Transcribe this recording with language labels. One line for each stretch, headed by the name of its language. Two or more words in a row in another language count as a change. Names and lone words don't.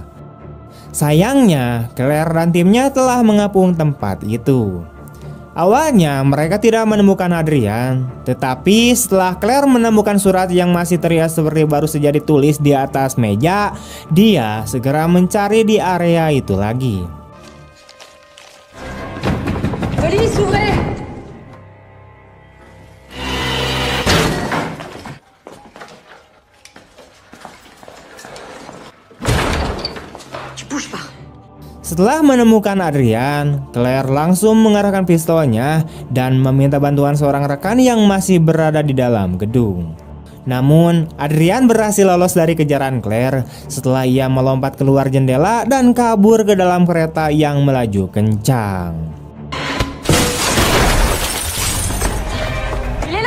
Indonesian: Sayangnya, Claire dan timnya telah mengepung tempat itu. Awalnya mereka tidak menemukan Adrian, tetapi setelah Claire menemukan surat yang masih terlihat seperti baru saja ditulis di atas meja, dia segera mencari di area itu lagi.
French: Police, ouvrez! Tu bouges pas.
Indonesian: Setelah menemukan Adrian, Claire langsung mengarahkan pistolnya dan meminta bantuan seorang rekan yang masih berada di dalam gedung. Namun, Adrian berhasil lolos dari kejaran Claire setelah ia melompat keluar jendela dan kabur ke dalam kereta yang melaju kencang.
French: Il est là!